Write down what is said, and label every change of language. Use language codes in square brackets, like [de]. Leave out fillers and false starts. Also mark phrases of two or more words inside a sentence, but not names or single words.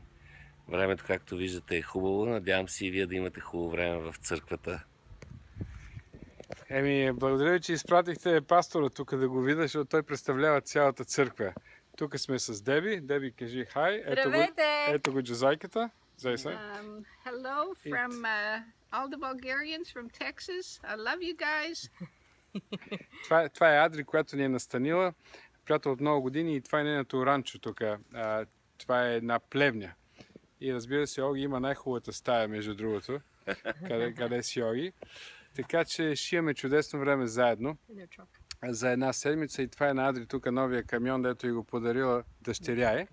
[bg] Времето, както виждате, е хубаво. Надявам се и вие да имате хубаво време в църквата. Благодаря ви, че изпратихте пастора тук да го видя, защото той представлява цялата църква. Тук сме с Деби. Деби, кажи хай. Ето го Джозайката. [en] Hello from all the Bulgarians from Texas. I love you guys. [bg] Това е Адри, която ни е настанила. Приятел от много години и това е нейното ранчо тук. Това е една плевня. И разбира се, Оги има най-хубавата стая, между другото. къде си Оги. Така че ще имаме чудесно време заедно. За една седмица и това е на Адри тук новия камион, дето и го подарила дъщеря е.